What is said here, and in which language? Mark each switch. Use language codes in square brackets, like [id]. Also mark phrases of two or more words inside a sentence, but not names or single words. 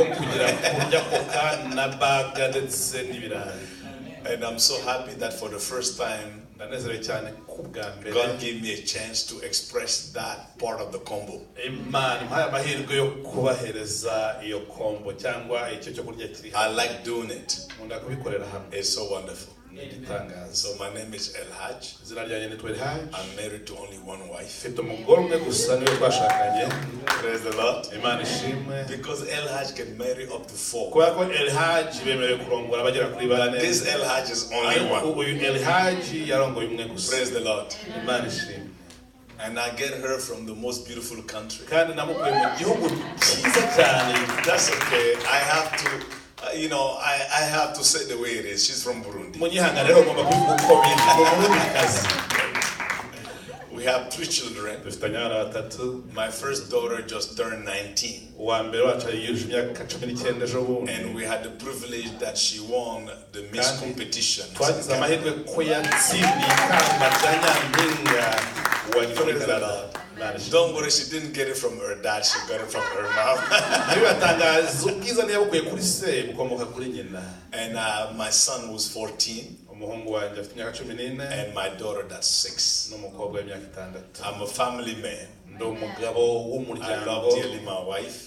[en] And I'm so happy that for the first time, God gave me a chance to express that part of the combo. I like doing it. It's so wonderful. So my name is Elhadj. [rw] izina ryanjye nitwa Elhadj. [en] I'm married to only one wife. [rw] Mfite umugore umwe gusa niwe twashakanye. [en] Praise the Lord. [rw] Imana ishimwe. [en] Because Elhadj can marry up to 4. [rw] Kubera ko Elhadj bemerewe kurongora bagera kuri bane. [en] This Elhadj is only one. [rw] Uyu Elhadj yarongoye umwe gusa. [en] Praise the Lord. [rw] Imana ishimwe. [en] And I get her from the most beautiful country. [rw] Kandi namukuye mu gihugu cyiza cyane. [en] That's okay. I have to, I have to say the way it is. She's from Burundi. [rw] Munyihanga rero ngomba kuvuga uko biri. Umurundikazi. [en] We have 3 children. [rw] Dufite abana batatu. [en] My first daughter just turned 19. [rw] Uwa mbere wacu yujuje imyaka 19 ejo bundi. [en] And we had the privilege that she won the Miss competition. [rw] Twagize amahirwe ko yatsindiye ikamba rya Nyampinga wa Canada. [en] Don't worry, she didn't get it from her dad, she got it from her mom. And my son was 14. And my daughter, that's 6. I'm a family man. I love dearly my wife.